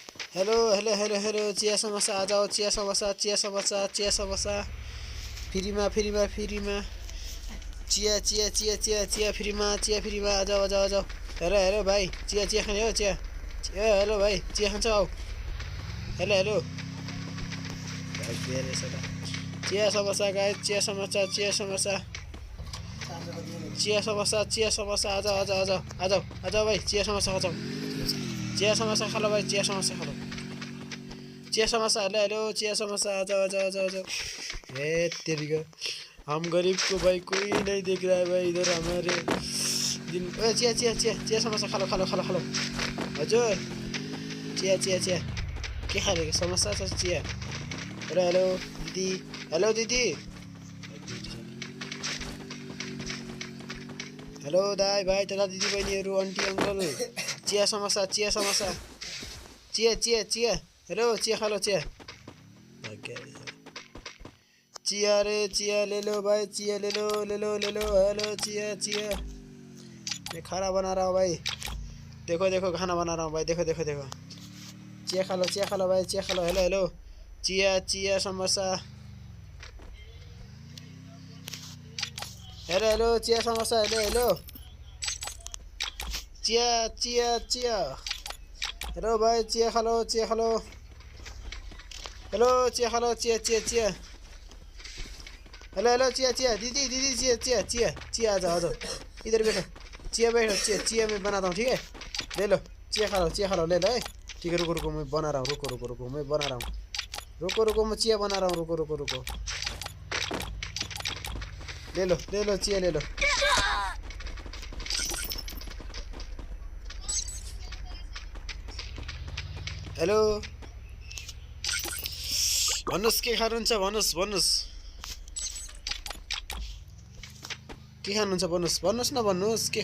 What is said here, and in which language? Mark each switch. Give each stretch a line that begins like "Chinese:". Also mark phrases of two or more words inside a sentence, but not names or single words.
Hindi: हेलो हेलो हेलो हेलो चिया समोसा आ जाओ चिया समोसा चिया समोसा चिया समोसा फ्रीमा फ्रीमा फ्रीमा चिया चिया चिया चिया चिया फ्रीमा आ जाओ आ जाओ आ जाओ हेलो हेलो भाइ चिया चिया खाने हो चिया ए हेलो
Nepali: भाइ चिया खान्छ आऊ
Hindi: हेलो हेलो चिया समोसा गाइस चिया समोसा चिया समोसा चिया समोसा आ जाओ आ जाओ आ जाओ आ जाओ आ जाओ भाइ चिया समोसा खाऊ चिया समोसा खा लो भाई चिया समोसा खा लो चिया समोसा हेलो हेलो चिया समोसा आ जाओ आ जाओ आ जाओ आ जाओ ए तेरी का हम गरीब को भाई कोई नहीं देख रहा है भाई इधर हमारे दिन ए चिया चिया चिया चिया समोसा खा लो खा लो खा लो खा लो हजुर चिया चिया चिया
Nepali: के खाने समोसा छ
Hindi: चिया हेलो हेलो दिदी हेलो
Nepali: दाइ भाइ तथा दिदी बहिनीहरू आन्टी अङ्कल
Hindi: चिया समोसा चिया चिया चिया हेलो चिया खा लो चिया चिया रे चिया ले लो भाई चिया ले लो हेलो चिया चिया मैं खाना बना रहा हूँ भाई देखो देखो खाना बना रहा हूँ भाई देखो देखो देखो चिया खा लो भाई चिया खा लो हेलो हेलो चिया चिया समोसा हेलो हेलो चिया समोसा हेलो हेलो चिया चिया चिया हेलो भाई चिया खा लो हेलो चिया खा लो चिया चिया चिया हेलो हेलो चिया चिया दीदी दीदी चिया चिया चिया चिया आ जाओ इधर बैठो चिया चिया मैं बनाता हूँ ठीक है ले लो चिया खा लो ले लो ठीक है रुको रुको मैं बना रहा हूँ रुको मैं बना रहा हूँ रुको मैं चिया बना रहा हूँ रुको ले लो चिया ले लो हेलो
Nepali: भन्नुस् के खानुहुन्छ भन्नुस् के खानुहुन्छ भन्नुस् न भन्नुस् के